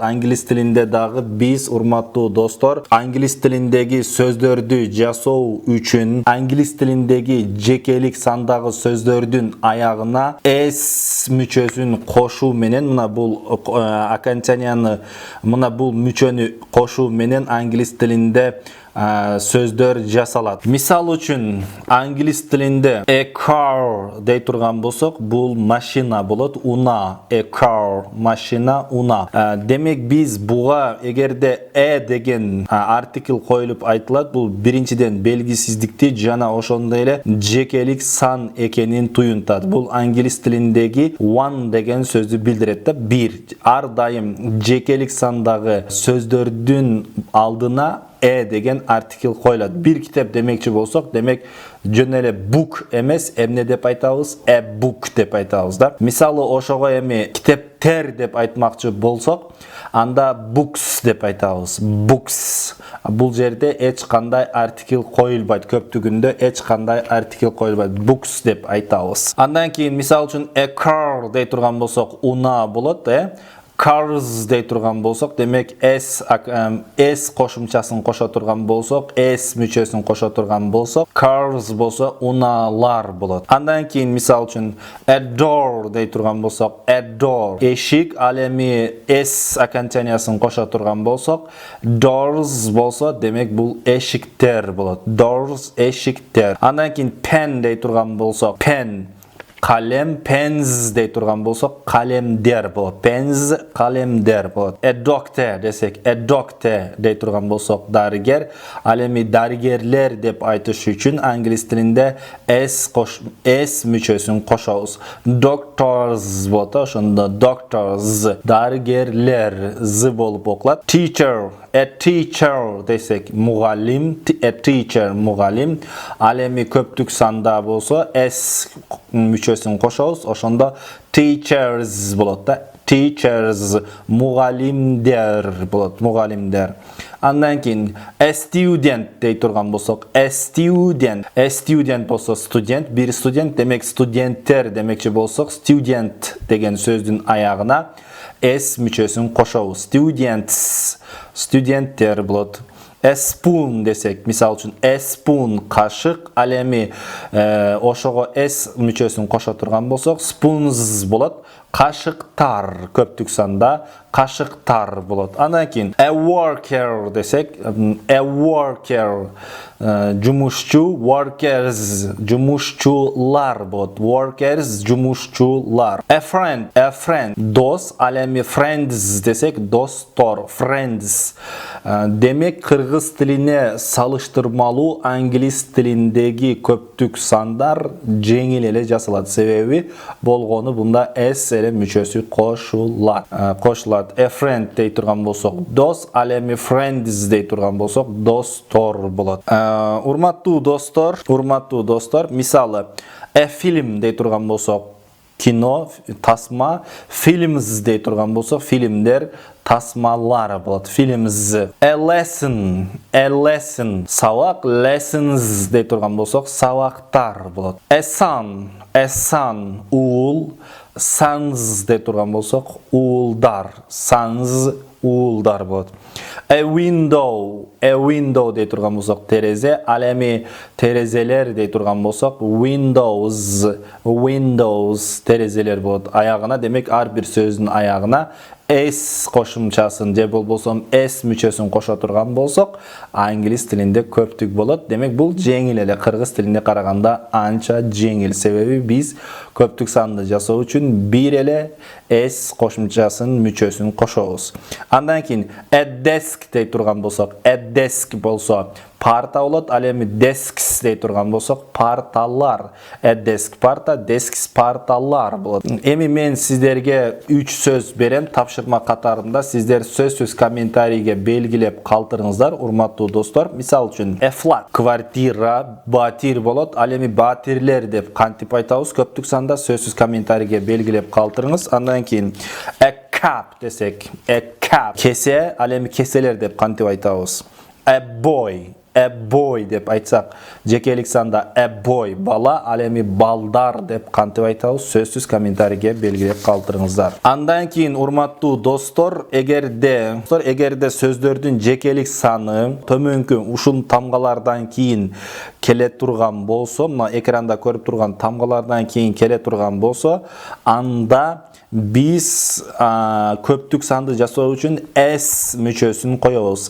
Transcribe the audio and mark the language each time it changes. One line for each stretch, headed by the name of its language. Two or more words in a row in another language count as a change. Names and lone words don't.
Kyrgyz: Англис тилинде дагы биз, урматтуу достор, англис тилиндеги сөздөрдү жасоо үчүн англис тилиндеги жекелик сандагы сөздөрдүн аягына s мүчөсүн кошуу менен, мына бул окончанияны, мына бул мүчөнү кошуу менен англис тилинде сөздөр жасалат. Мисал үчүн, англис тилинде
English: a car
Kyrgyz: дей турган болсок, бул машина болот. Уна,
English: a car,
Kyrgyz: машина, уна. Демек биз буга эгерде деген артикл коюлуп айтылат, бул биринчиден белгисиздикти жана ошондой эле жекелик сан экенин туюнтат. Бул англис тилиндеги one деген сөздү билдирет да. Бир, ар дайым жекелик сандагы сөздөрдүн алдына деген артикл коюлат. Бир китеп демекчи болсок, демек жөн эле book эмес, эмне деп айтабыз?
English: A book
Kyrgyz: деп айтабыз да. Мисалы ошого эми китептер деп айтмакчы болсок, анда books деп айтабыз. Books. Бул жерде эч кандай артикл коюлбайт. Көптүгүндө эч кандай артикл коюлбайт. Books деп айтабыз. Андан кийин мисал үчүн
English: a car
Kyrgyz: дей турган болсок, уна болот, Cars дей турган болсок, демек S кошумчасын кошо турган болсок, S мүчөсүн кошо турган болсок, cars болсо унаалар болот. Андан кийин мисал үчүн
English: a door
Kyrgyz: дей турган болсок,
English: a door
Kyrgyz: эшик, ал эми S окончаниясын кошо турган болсок, doors болсо, демек бул эшиктер болот. Doors эшиктер. Андан кийин pen дей турган болсок, pen калем, pens дей турган болсок, калемдер болот. Pens, калемдер болот.
English: A doctor
Kyrgyz: десек,
English: a doctor
Kyrgyz: дей турган болсок, дарыгер. Ал эми дарыгерлер деп айтыш үчүн англис тилинде s мүчөсүн кошобуз. Doctors болот, ошондо doctors, дарыгерлер з болуп окулат.
English: Teacher, a teacher
Kyrgyz: десек, мугалим,
English: a teacher,
Kyrgyz: мугалим. Ал эми көптүк санда болсо s мүчөсүн кошобуз, ошондо teachers болот да. Teachers, мугалимдер болот, мугалимдер. Андан кийин
English: a student
Kyrgyz: дей турган болсок,
English: a student
Kyrgyz: болсо студент, бир студент, демек студенттер демекчи болсок, student деген сөздүн аягына s мүчөсүн кошобуз. Students, студенттер болот.
English: A spoon
Kyrgyz: десек, мисал үчүн
English: a spoon
Kyrgyz: кашык, ал эми ошого s мүчөсүн кошо турган болсок, spoons болот. Кашыктар, көптүк санда кашыктар болот. Андан кийин
English: a worker
Kyrgyz: десек,
English: a worker
Kyrgyz: жумушчу, workers жумушчулар болот. Workers жумушчулар.
English: A friend
Kyrgyz: дос, ал эми friends десек, достор, friends. Демек кыргыз тилине салыштырмалуу англис тилиндеги көптүк сандар жеңил эле жасалат. Себеби болгону бунда s эле мүчөсү кошулат.
English: A friend
Kyrgyz: дей турган болсок, дос, ал эми friends дей турган болсок, достор болот. Урматтуу достор, мисалы
English: a film
Kyrgyz: дей турган болсок, кино, тасма, films дей турган болсок, фильмдер, тасмалар болот. Films.
English: A lesson,
Kyrgyz: сабак, lessons дей турган болсок, сабактар болот.
English: A son,
Kyrgyz: уул, sons дей турган болсок, уулдар, sons, уулдар болот.
English: A window
Kyrgyz: dей турган болсок терезе, ал эми терезелер дей турган болсок windows терезелер болот. Аягына, демек ар бир сөздүн аягына s кошумчасын же болбосо s мүчөсүн кошо турган болсок, англис тилинде көптүк болот. Демек бул жеңил эле, кыргыз тилине караганда анча жеңил. Себеби биз көптүк санды жасоо үчүн бир эле s кошумчасын мүчөсүн кошобуз. Андан кийин
English: a desk
Kyrgyz: дей турган болсок,
English: a desk
Kyrgyz: болсо парта болот, ал эми desks дей турган болсок парталар.
English: A desk
Kyrgyz: парта, desks парталар болот. Эми мен сиздерге 3 сөз берем тапшырма катарында. Сиздер сөзсүз комментарийге белгилеп калтырыңыздар, урматтуу достор. Мисал үчүн
English: a flat
Kyrgyz: квартира, батир болот. Ал эми батирлер деп кантип айтабыз? Көптүк санда сөзсүз комментарийге белгилеп калтырыңыз. Андан кийин
English: a cup
Kyrgyz: десек,
English: a cup
Kyrgyz: кесе, ал эми кеселер деп кантип айтабыз?
English: A boy
Kyrgyz: деп айтсак, жекелик санда
English: a boy
Kyrgyz: бала, ал эми балдар деп кантип айтабыз? Сөзсүз комментарийге белгилеп калтырыңыздар. Андан кийин урматтуу достор, эгерде сөздөрдүн жекелик саны төмөнкү ушул тамгалардан кийин келе турган болсо, мына экранда көрүп турган тамгалардан кийин келе турган болсо, анда биз көптүк санды жасоо үчүн s мүчөсүн коебуз.